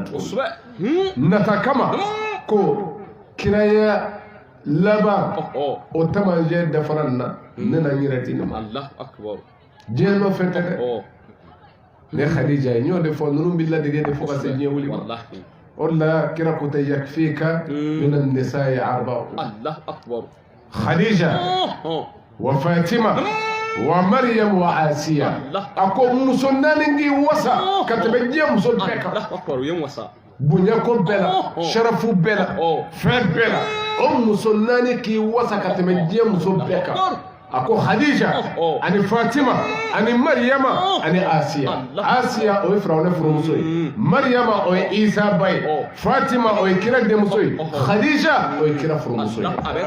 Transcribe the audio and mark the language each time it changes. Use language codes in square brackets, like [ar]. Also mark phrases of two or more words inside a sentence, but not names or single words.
[bm] tugun nata kama ko kiraya laban o tamaɲɛ dafara nin na ne na n yɛrɛ di nin ma diɲɛ nɔfɛ tɛ dɛ ne Khadija ye n y'o de fɔ ninnu bɛ ladege de fo ka se diɲɛ wuli ma o de la kira ko tɛ [ar] يكفيك من نساء أربع خديجة و فاطمة و مريم و آسية [bm] ako muso naani ngi wasa ka tɛmɛ diɲɛ muso bɛɛ kan [ar] الله أكبر [bm] yen wasa bonya ko bɛɛ la sharafu bɛɛ la fɛn bɛɛ la o muso naani k'i wasa ka tɛmɛ diɲɛ muso bɛɛ kan a ko Khadija ani Fatima ani Maryama ani Asiya o ye Firawuna furumuso ye Maryama o ye Isa ba ye Fatima o ye kira denmuso ye Khadija o ye kira furumuso ye